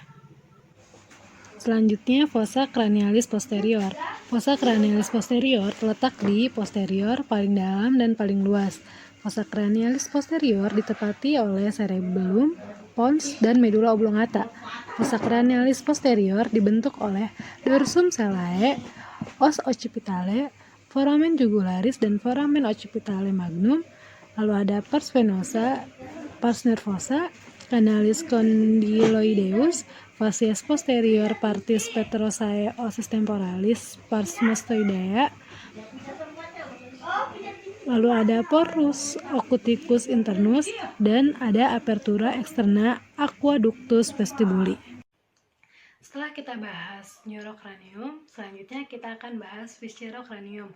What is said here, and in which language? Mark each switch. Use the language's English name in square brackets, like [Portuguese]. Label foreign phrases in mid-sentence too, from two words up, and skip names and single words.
[Indonesian] Selanjutnya, [Latin] fossa cranialis posterior. Fossa cranialis posterior [Indonesian] terletak di posterior paling dalam dan paling luas. [Latin] Fossa cranialis posterior [Indonesian] ditepati oleh cerebellum, pons, dan [Latin] medula oblongata. Fossa cranialis posterior [Indonesian] dibentuk oleh [Latin] dorsum cellae, os occipitale, foramen jugularis, [Indonesian] dan [Latin] foramen occipitale magnum. [Indonesian] Lalu ada [Latin] pars venosa, pars nervosa, canalis condyloideus, facies posterior, partis petrosae, osis temporalis, pars mastoidea. [Indonesian] Lalu ada [Latin] porus ocuticus internus [Indonesian] dan ada [Latin] apertura externa aqueductus vestibuli. [Indonesian] Setelah kita bahas neurocranium, selanjutnya kita akan bahas viscerocranium.